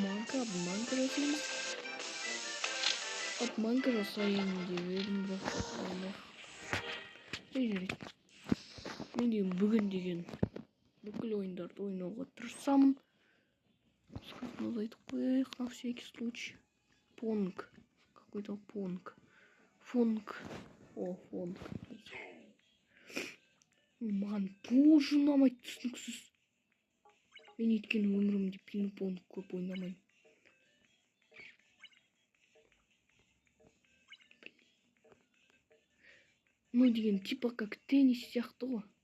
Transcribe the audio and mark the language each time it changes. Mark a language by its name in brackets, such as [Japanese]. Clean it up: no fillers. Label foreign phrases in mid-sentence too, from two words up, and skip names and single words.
[Kazakh] обманка жасаймыз. Обманка жасайын деп едім, бірақ жарайды. Мен деген бүгін деген бүкіл ойындарды ойнауға тырысамын. [Russian] Сказано [Kazakh] айтып қояйық [Russian] на всякий случай. Понг. Какой-то понг. Фонг. О, фонг. [Kazakh] Маған тоже ұнамайды, түсініксіз. Мен еткені өмірімде пинг-понг көп ойнамаймын. [Russian] Ну деген типа как теннис [Kazakh] сияқты ғой.